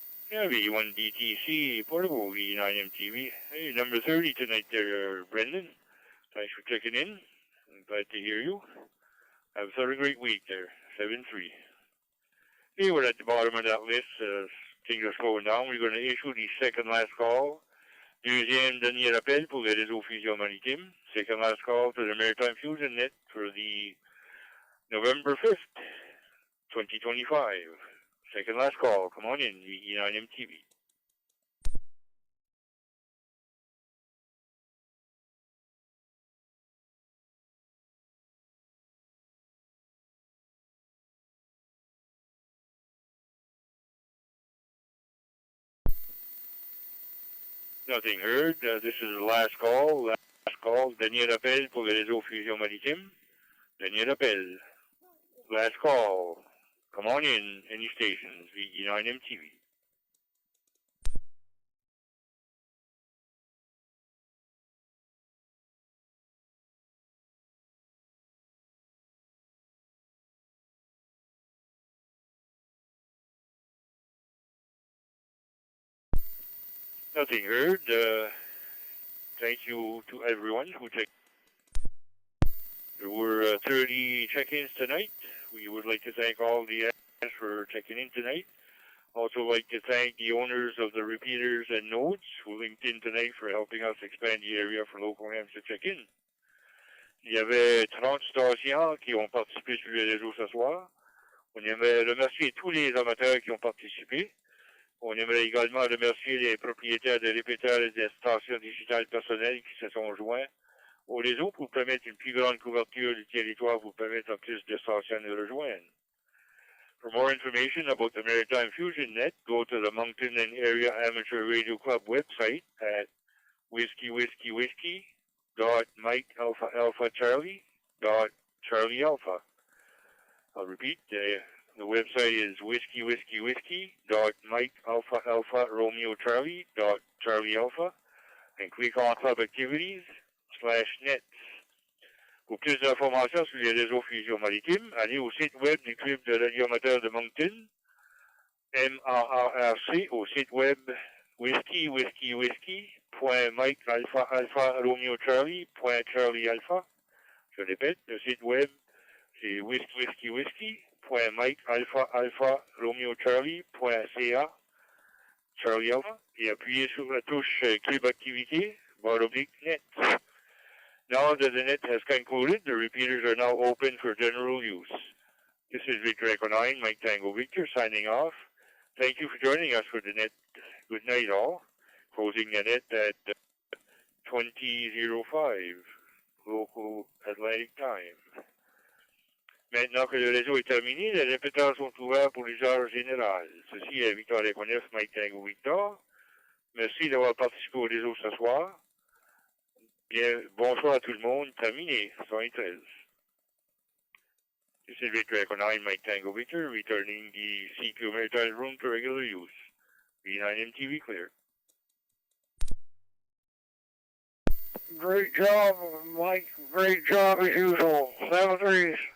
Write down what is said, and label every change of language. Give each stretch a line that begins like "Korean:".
English: Yeah, V1 DTC Portable, V9MTV. Hey, number 30 tonight there, Brendan. Thanks for checking in. I'm glad to hear you. Have a great week there, 7-3. Hey, we're at the bottom of that list. Things are slowing down. We're going to issue the second last call.
French: Deuxième dernier appel pour les réseaux Fusion Maritime.
English: Second last call to the Maritime Fusion Net for the November 5th, 2025. Second last call. Come on in, VE9MTV. Nothing heard. This is the last call. Last call.
French: Dernier appel pour les réseaux Fusion Maritime. Dernier appel.
English: Last call. Come on in, any stations, VE9MTV. Nothing heard. Thank you to everyone who checked. There were 30 check-ins tonight. We would like to thank all the admins for checking in tonight. Also like to thank the owners of the repeaters and nodes who linked in tonight for helping us expand the area for local hams to check in.
French: Il y avait 30 stations qui ont participé sur le réseau ce soir. On aimerait remercier tous les amateurs qui ont participé. On aimerait également remercier les propriétaires de répéteurs et des stations digitales personnelles qui se sont joints au réseau pour permettre une plus grande couverture du territoire, pour permettre à plus de stations de rejoindre.
English: For more information about the Maritime Fusion Net, go to the Moncton and Area Amateur Radio Club website at whiskey.mike-alpha-charlie.charlie-alpha. I'll repeat, the website is whiskey.mike-alpha-romeo-charlie.charlie-alpha, and click on Club Activities /Nets.
French: Pour plus d'informations sur les réseaux Fusion Maritime, allez au site web du Club de radioamateurs de Moncton, MARRC, au site web whiskey.mike-alpha-romeo-charlie.charlie-alpha. Je répète, le site web c'est whiskey.mike-alpha-romeo-charlie.ca, Charlie Alpha, et appuyez sur la touche Club Activité, /Net.
English: Now that the net has concluded, the repeaters are now open for general use. This is Victor Echo 9, Mike Tango Victor, signing off. Thank you for joining us for the net. Good night, all. Closing the net at 20:05 local Atlantic time.
French: Maintenant que le réseau est terminé, les répéteurs sont ouverts pour l'usage général. Ceci est Victor Echo 9, Mike Tango Victor. Merci d'avoir participé au réseau ce soir. Bien, bonsoir à tout le monde. Terminé, 113.
English: This is Victor Echo 9, Mike Tango Victor, returning the CQ Maritime Room to regular use. V9MTV clear. Great job, Mike. Great job as usual. 7-3.